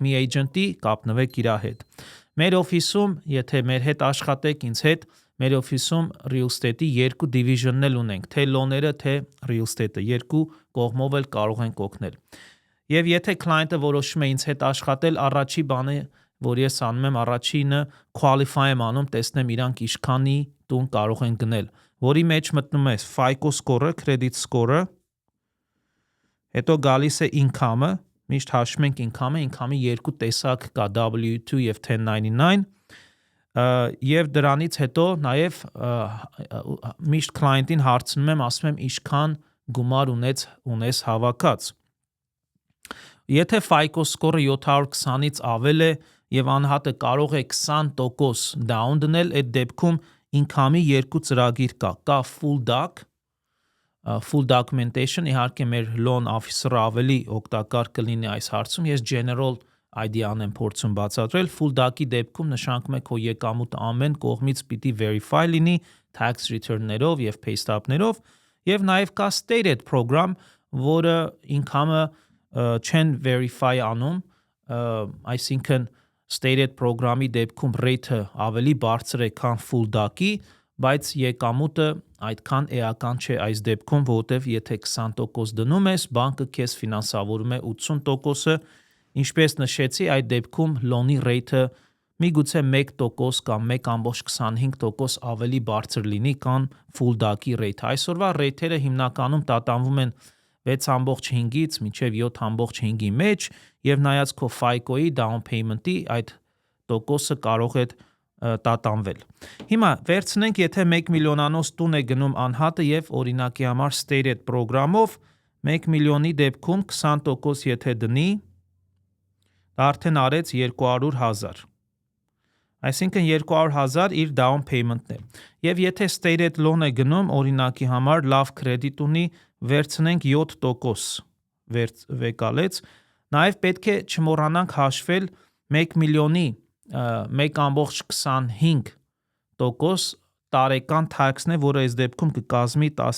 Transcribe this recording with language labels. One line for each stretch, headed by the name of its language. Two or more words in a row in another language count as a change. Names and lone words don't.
Armenian: մի agent-ի, կապնվեք իր հետ։ Մեր օֆիսում, եթե մեր հետ աշխատեք ինձ հետ, մեր օֆիսում
English: real estate-
Armenian: ի երկու division-ն էլ ունենք, թե լոները, թե
English: real estate-ը,
Armenian: երկու կողմով էլ կարող ենք օգնել։ Եվ եթե client-ը որոշում է ինձ հետ աշխատել, առաջի բանը, որ ես անում եմ, առաջինը qualify եմ անում, տեսնեմ իրանք ինչքանի տուն կարող են գնել, որի մեջ մտնում է
English: FICO score-ը,
Armenian: credit score-ը, հետո գալիս է income-ը, միշտ հաշվում ենք income-ի երկու տեսակ կա, W2 եւ 1099, եւ դրանից հետո նաեւ միշտ client-ին հարցնում եմ, ասում եմ ինչքան գումար ունես հավաքած։ Եթե
English: FICO score-ը
Armenian: 720-ից ավել է եւ անհատը կարող է 20% down դնել, այդ դեպքում income-ի երկու ծրագիր կա
English: full documentation,
Armenian: իհարկե մեր
English: loan officer-ը
Armenian: ավելի օգտակար կլինի այս հարցում, ես
English: general idea-ն
Armenian: եմ փորձում բացատրել,
English: full doc-ի
Armenian: դեպքում նշանակում է քո եկամուտը ամեն կողմից պիտի verify լինի
English: tax return-ներով
Armenian: եւ
English: pay stub-ներով
Armenian: եւ նաեւ կա
English: stated program,
Armenian: որը income-ը չեն verify անում, այսինքն
English: stated program-ի
Armenian: դեպքում rate-ը ավելի բարձր է, քան
English: full doc-ի,
Armenian: բայց եկամուտը այդքան էական չէ այս դեպքում, որովհետև եթե 20% դնում ես, բանկը քեզ ֆինանսավորում է 80%-ը, ինչպես նշեցի, այդ դեպքում loan-ի rate-ը միգուցե 1% կամ 1.25% ավելի բարձր լինի, քան
English: full doc-ի rate-ը։
Armenian: Այսօրվա rate-երը հիմնականում տատանվում են 6.5-ից մինչև 7.5-ի մեջ, եւ նայած քո FICO-ի
English: down payment-ի
Armenian: այդ տոկոսը կարող է տատանվել։ Հիմա վերցնենք, եթե 1 միլիոնանոց տուն է գնում անհատը եւ օրինակի համար
English: stated program-ով
Armenian: 1 միլիոնի դեպքում 20% եթե դնի, դա արդեն արեց 200,000։ Այսինքն 200,000 իր
English: down payment-ն
Armenian: է։ Եվ եթե
English: stated loan
Armenian: է գնում, օրինակի համար լավ credit ունի, վերցնենք 7% վեկալեց, նաև պետք է չմոռանանք հաշվել 1 միլիոնի 1.25% տարեկան tax-ն է, որը այս դեպքում կկազմի